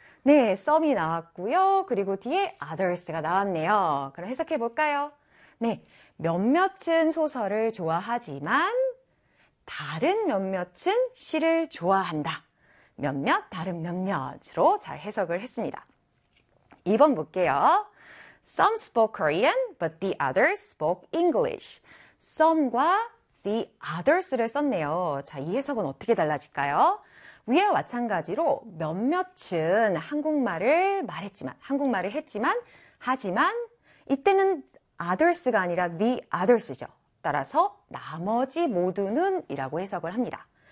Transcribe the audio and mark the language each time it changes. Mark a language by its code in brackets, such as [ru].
[ko] 네, some이 나왔고요. 그리고 뒤에 others가 나왔네요. 그럼 해석해 볼까요? 네, 몇몇은 소설을 좋아하지만 다른 몇몇은 시를 좋아한다. 몇몇, 다른 몇몇으로 잘 해석을 했습니다. 2번 볼게요. [en] Some spoke Korean, but the others spoke English. [ko] Some과 the others를 썼네요. 자, 이 해석은 어떻게 달라질까요? 위에와 마찬가지로 몇몇은 한국말을 말했지만, 한국말을 했지만, 하지만, 이때는 others가 아니라 the others죠. 따라서 나머지 모두는 이라고 해석을 합니다.